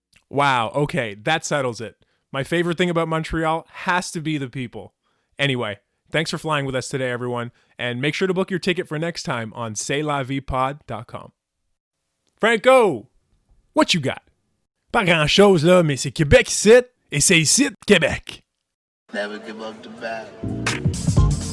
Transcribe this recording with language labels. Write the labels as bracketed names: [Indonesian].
[English] Wow, okay, that settles it. My favorite thing about Montreal has to be the people. Anyway, thanks for flying with us today, everyone, and make sure to book your ticket for next time on C'estLaViePod.com. Franco, what you got? [French] Pas grand-chose, là, mais c'est Québec ici, et c'est ici, Québec. [English] Never give up the battle.